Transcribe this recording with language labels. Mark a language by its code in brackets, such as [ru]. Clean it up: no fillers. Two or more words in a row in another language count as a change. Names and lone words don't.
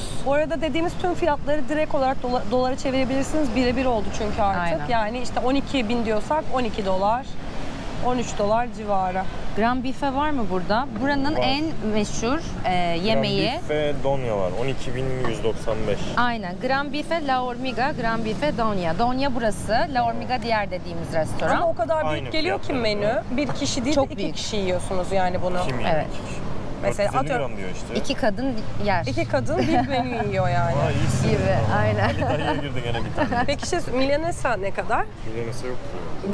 [tr] Bu arada dediğimiz tüm fiyatları direkt olarak dolara çevirebilirsiniz. Birebir oldu çünkü artık. Aynen. Yani işte 12.000 diyorsak 12 dolar, 13 dolar civarı. Gran bife var mı burada? Buranın Var. en meşhur yemeği. Gran ve donya var. 12.195. Aynen. Gran bife, La Hormiga, Gran bife, Donya. Donya burası. La Hormiga diğer dediğimiz restoran. Ama o kadar büyük Aynı geliyor ki fiyatları. menü. Bir kişi değil, Çok 2 büyük. kişi yiyorsunuz yani bunu. Kim yani? Evet. Mesela 450 atıyorum, gram diyor işte. 2 kadın yer 2 kadın bir menü yiyor yani. Aa, iyisin. gibi. Aynen. Ali dayıya girdi gene bir tane. Peki milanesa ne kadar? Milanese yok mu?